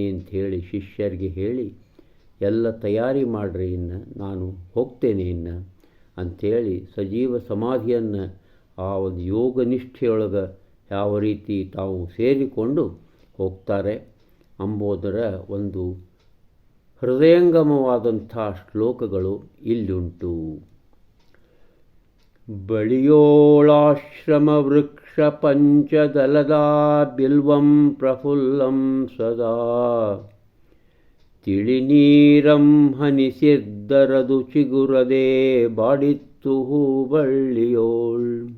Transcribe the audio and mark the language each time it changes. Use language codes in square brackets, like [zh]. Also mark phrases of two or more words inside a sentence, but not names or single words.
[kn] ಅಂಥೇಳಿ ಶಿಷ್ಯರಿಗೆ ಹೇಳಿ, ಎಲ್ಲ ತಯಾರಿ ಮಾಡಿರಿ, ಇನ್ನು ನಾನು ಹೋಗ್ತೇನೆ ಇನ್ನು ಅಂಥೇಳಿ ಸಜೀವ ಸಮಾಧಿಯನ್ನು ಆ ಒಂದು ಯೋಗ ನಿಷ್ಠೆಯೊಳಗೆ ಯಾವ ರೀತಿ ತಾವು ಸೇರಿಕೊಂಡು ಹೋಗ್ತಾರೆ ಅಂಬೋದರ ಒಂದು ಹೃದಯಂಗಮವಾದಂಥ ಶ್ಲೋಕಗಳು ಇಲ್ಲುಂಟು. ಬಳಿಯೋಳಾಶ್ರಮ ವೃಕ್ಷ ಪಂಚದಲದಾ ಬಿಲ್ವಂ ಪ್ರಫುಲ್ಲಂ ಸದಾ ತಿಳಿನೀರಂ ಹನಿಸಿದ್ದರದು ಚಿಗುರದೆ ಬಾಡಿತ್ತು ಹೂಬಳ್ಳಿಯೋಳ್